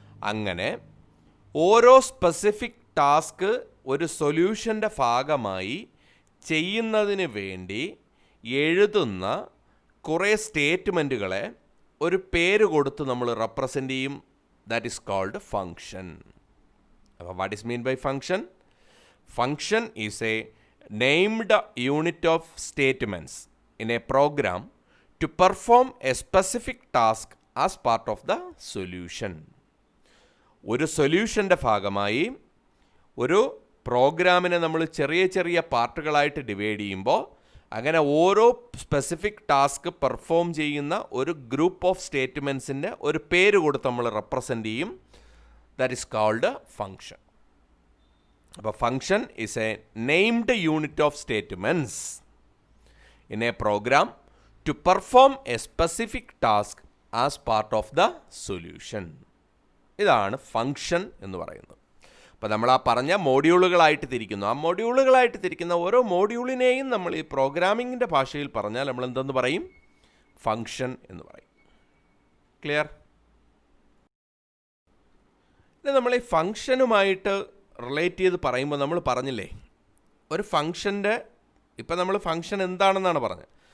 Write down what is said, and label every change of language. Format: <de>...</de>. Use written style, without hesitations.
<ml>അങ്ങനെ ഓരോ specific task ഒരു സൊല്യൂഷൻ്റെ ഭാഗമായി ചെയ്യുന്നതിന് വേണ്ടി എഴുതുന്ന കുറേ സ്റ്റേറ്റ്മെൻറ്റുകളെ ഒരു പേര് കൊടുത്ത് നമ്മൾ റെപ്രസെൻ്റ് ചെയ്യും.</ml> <en>That is called function. അപ്പോൾ what is mean by function? Function is a named unit of statements in a program to perform a specific task as part of the solution.</en> <ml>ഒരു സൊല്യൂഷൻ്റെ ഭാഗമായി ഒരു പ്രോഗ്രാമിനെ നമ്മൾ ചെറിയ ചെറിയ പാർട്ടുകളായിട്ട് ഡിവൈഡ് ചെയ്യുമ്പോൾ അങ്ങനെ ഓരോ സ്പെസിഫിക് ടാസ്ക് പെർഫോം ചെയ്യുന്ന ഒരു ഗ്രൂപ്പ് ഓഫ് സ്റ്റേറ്റ്മെൻറ്റ്സിൻ്റെ ഒരു പേര് കൊടുത്ത് നമ്മൾ റെപ്രസെൻ്റ് ചെയ്യും.</ml> <en>That is called function. അപ്പോൾ function is a named unit of statements in a program to perform a specific task as part of the solution.</en> <ml>ഇതാണ് ഫങ്ഷൻ എന്ന് പറയുന്നത്. അപ്പോൾ നമ്മൾ ആ പറഞ്ഞ മോഡ്യൂളുകളായിട്ട് തിരിക്കുന്നു. ആ മോഡ്യൂളുകളായിട്ട് തിരിക്കുന്ന ഓരോ മോഡ്യൂളിനെയും നമ്മൾ ഈ പ്രോഗ്രാമിങ്ങിൻ്റെ ഭാഷയിൽ പറഞ്ഞാൽ നമ്മൾ എന്തെന്ന് പറയും? ഫങ്ഷൻ എന്ന് പറയും. ക്ലിയർ? ഇനി നമ്മൾ ഈ ഫങ്ഷനുമായിട്ട് റിലേറ്റ് ചെയ്ത് പറയുമ്പോൾ നമ്മൾ പറഞ്ഞില്ലേ, ഒരു ഫങ്ഷൻ്റെ ഇപ്പം നമ്മൾ ഫങ്ഷൻ എന്താണെന്നാണ് പറഞ്ഞത്.</ml>